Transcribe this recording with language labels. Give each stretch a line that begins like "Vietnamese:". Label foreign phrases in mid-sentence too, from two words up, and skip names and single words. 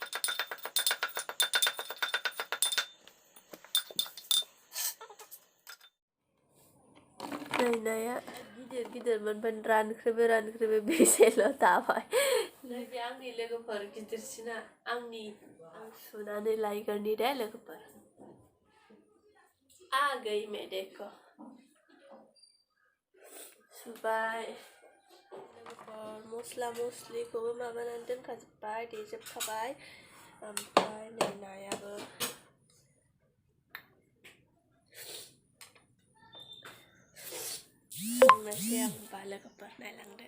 Bodo: नाया गिदिर मोनबाय, रानख्रेबे बेसेल' थाबाय। नैबे आंनि लोगोफोर गिदिरसिना, आं सुनानै लायगोरनि दे लोगोफोर।
Hindi: आ गई मैं देखो।
Bodo: सुबाय लोगोफोर, मस्ला मस्लिखौबो माबानानै दोनखाजोब्बाय, देजोबखाबाय। ओमफ्राय नै नायाबो संनोसै आं होनबा लोगोफोर, नायलांदो।